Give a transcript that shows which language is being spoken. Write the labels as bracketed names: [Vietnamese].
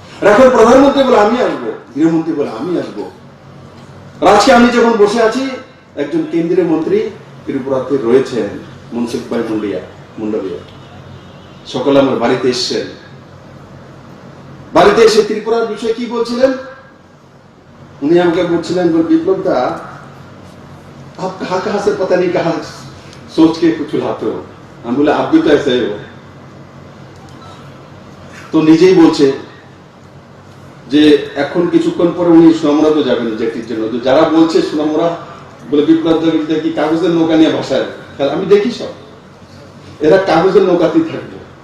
[Bangla] আর এখন প্রধানমন্ত্রী বলে আমি আসবো, গৃহমন্ত্রী বলে আমি আসবো। আর আজকে আমি যখন বসে আছি, একজন কেন্দ্রীয় মন্ত্রী ত্রিপুরাতে রয়েছেন, মনসুখ ভাই মুন্ডাবিয়া। সকালে আমার বাড়িতে এসছেন, বাড়িতে এসে ত্রিপুরার বিষয়ে কি বলছিলেন? উনি আমাকে বলছিলেন, [Hindi] বিপ্লব দা आप कहां से पता नहीं कहां सोच के कुछ लाते हो। हम बोले आप भी तो ऐसे ही हो। [Bangla] তো নিজেই বলছে যে এখন কিছুক্ষণ পরে উনি সুনামুরা তো যাবেন জেটির জন্য। তো যারা বলছে সুনামুরা বলে বিপ্লব দা কি কাগজের নৌকা নিয়ে ভাষায়, আমি দেখি সব এরা কাগজের নৌকাতেই থাকবে।